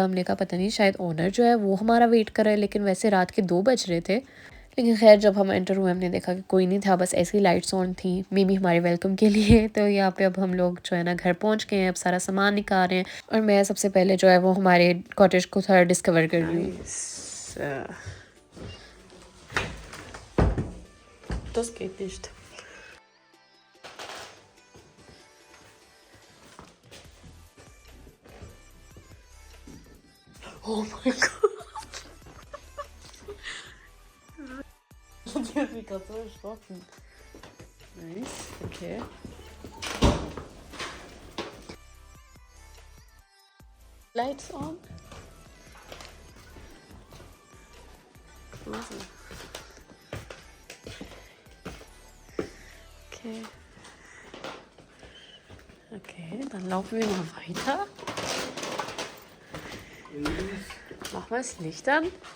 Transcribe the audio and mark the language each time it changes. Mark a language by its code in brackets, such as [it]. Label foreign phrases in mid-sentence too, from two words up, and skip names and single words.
[hi] हमने कहा पता नहीं शायद ओनर जो है वो हमारा वेट कर रहा है, लेकिन वैसे रात के 2 बज रहे थे। लेकिन खैर जब हम एंटर हुए हमने देखा कि कोई नहीं था, बस ऐसी लाइट्स ऑन थी, [en] may be [hi] हमारे वेलकम के लिए। तो यहाँ पे अब हम लोग जो है ना घर पहुँच गए हैं, अब सारा सामान निकाल रहे हैं और मैं सबसे पहले जो है वो हमारे कॉटेज को थोड़ा डिस्कवर कर रही हूँ। [de] Das geht nicht. Oh mein Gott. Die hat mich gerade so erschrocken. [en] Nice, okay. Lights on. [de] Also. Okay. Okay, dann laufen wir mal weiter. Machen wir das Licht an.